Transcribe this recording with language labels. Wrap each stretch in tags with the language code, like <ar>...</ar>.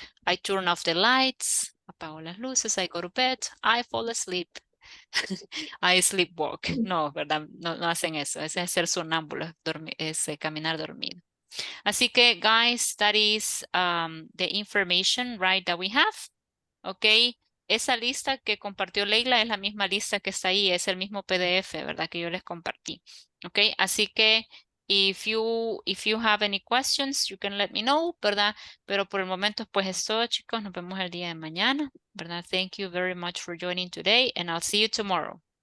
<en>I turn off the lights.</en> <es>Apago las luces.</es> <en>I go to bed. I fall asleep. I sleepwalk.</en> <es>No, ¿verdad? No, no hacen eso. Ese es ser sonámbulo, es caminar dormido. Así que,</es> <en>guys, that is the information, right, that we have. Ok.</en> <es>Esa lista que compartió Leila es la misma lista que está ahí. Es el mismo PDF, ¿verdad? Que yo les compartí. Ok. Así que,</es> <en>if you have any questions, you can let me know, ¿verdad?</en> <es>Pero por el momento, pues es todo, chicos. Nos vemos el día de mañana, ¿verdad?</es> <en>Thank you very much for joining today, and I'll see you tomorrow.</en>